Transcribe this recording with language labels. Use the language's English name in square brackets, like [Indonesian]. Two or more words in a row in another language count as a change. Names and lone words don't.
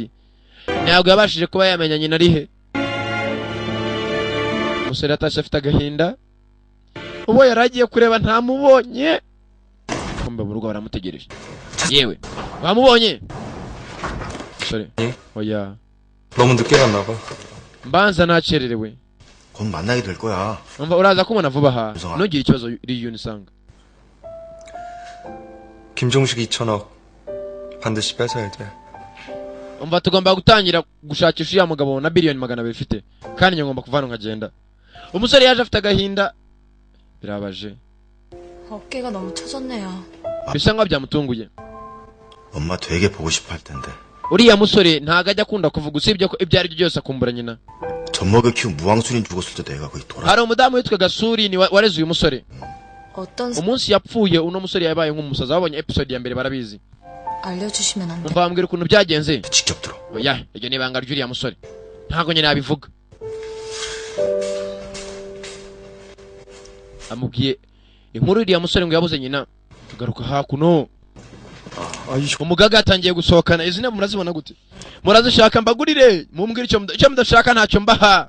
[Kinyarwanda] ntabwo yabashije kuba yamenya nyina ari he. umusore atashye afite agahinda. uwo yaragiye kureba ntamubonye. kumbe mu rugo baramutegereje. yewe wamubonye? umusore oya [Korean] 너무 늦게 갔나 봐. [Kinyarwanda] mbanza nacererewe. [Korean] 곧 만나게 될 거야. [Kinyarwanda] umva uraza kumubona vuba aha. ntugire ikibazo Riyun Sang. [Korean] 김종식 2천억 반드시 뺏어야 돼. [Kinyarwanda] umva tugomba gutangira gushakisha uya mugabo na billion 200 bifite kandi nyagomba kuvana nkagenda. umusore yaje afite agahinda birabaje. [Korean] 어깨가 너무 처졌네요. [Kinyarwanda] bisa nkaho byamutunguye. [Korean] 엄마 되게 보고 싶어 할 텐데. [Kinyarwanda] uriya musore ntago ajya akunda kuvuga usibye ko ibyo ari byo byose akumbura nyina. [Korean] 젖먹여 키운 무왕순인 죽었을 때 내가 거기 돌아. [Kinyarwanda] hari umudamu witwaga Suri ni wareze uyu musore. umunsi yapfuye uno musore yabaye nk'umusaza. wabonye episode ya mbere barabizi. [Korean] 알려주시면 안 돼. [Kinyarwanda] umva bambwira ukuntu byagenze. [Korean] 직접 들어. [Kinyarwanda] oya iryo ni ibanga ry'uriya musore ntago nyine yabivuga. amubwiye inkuru iriya musore ngo yabuze nyina. tugaruka hakuno. umugaga atangiye gusohokana. izina murazibona gute? murazishaka mbagurire mumbwire icyo mudashaka ntacyo mbaha.